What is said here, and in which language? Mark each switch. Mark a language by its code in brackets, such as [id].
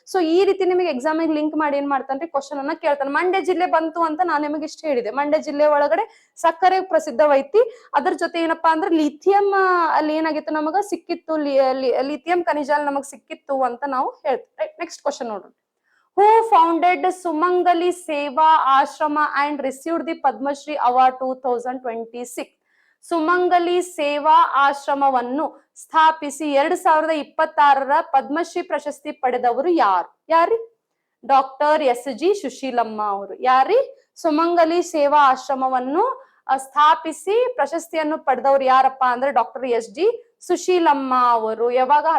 [kn] So ಈ ರೀತಿ ನಿಮಗೆ ಎಕ್ಸಾಮಿಗೆ ಲಿಂಕ್ ಮಾಡಿ ಏನ್ ಮಾಡ್ತಾನ್ರಿ, ಕ್ವಶನ್ ಅನ್ನ ಕೇಳ್ತಾನೆ. ಮಂಡ್ಯ ಜಿಲ್ಲೆ ಬಂತು ಅಂತ ನಾನು ನಿಮಗೆ ಇಷ್ಟ ಹೇಳಿದೆ. ಮಂಡ್ಯ ಜಿಲ್ಲೆ ಒಳಗಡೆ ಸಕ್ಕರೆ ಪ್ರಸಿದ್ಧವೈತಿ. ಅದ್ರ ಜೊತೆ ಏನಪ್ಪಾ ಅಂದ್ರೆ ಲಿಥಿಯಂ ಅಲ್ಲಿ ಏನಾಗಿತ್ತು ನಮಗ ಸಿಕ್ಕಿತ್ತು, ಲಿಥಿಯಂ ಖನಿಜ ನಮಗ್ ಸಿಕ್ಕಿತ್ತು ಅಂತ ನಾವು ಹೇಳ್ತೇವೆ. ನೆಕ್ಸ್ಟ್ ಕ್ವಶನ್ ನೋಡ್ರಿ. [en] Who founded Sumangali Seva Ashrama and received the Padma Shri Award 2026? [kn] ಸುಮಂಗಲಿ ಸೇವಾ ಆಶ್ರಮವನ್ನು ಸ್ಥಾಪಿಸಿ 2026ರ ಪದ್ಮಶ್ರೀ ಪ್ರಶಸ್ತಿ ಪಡೆದವರು ಯಾರಿ? ಡಾಕ್ಟರ್ SG ಸುಶೀಲಮ್ಮ ಅವರು. ಯಾರಿ? ಸುಮಂಗಲಿ ಸೇವಾ ಆಶ್ರಮವನ್ನು ಸ್ಥಾಪಿಸಿ ಪ್ರಶಸ್ತಿಯನ್ನು ಪಡೆದವರು ಯಾರಪ್ಪ ಅಂದ್ರೆ ಡಾಕ್ಟರ್ SG ಸುಶೀಲಮ್ಮ ಅವರು. ಯಾವಾಗ?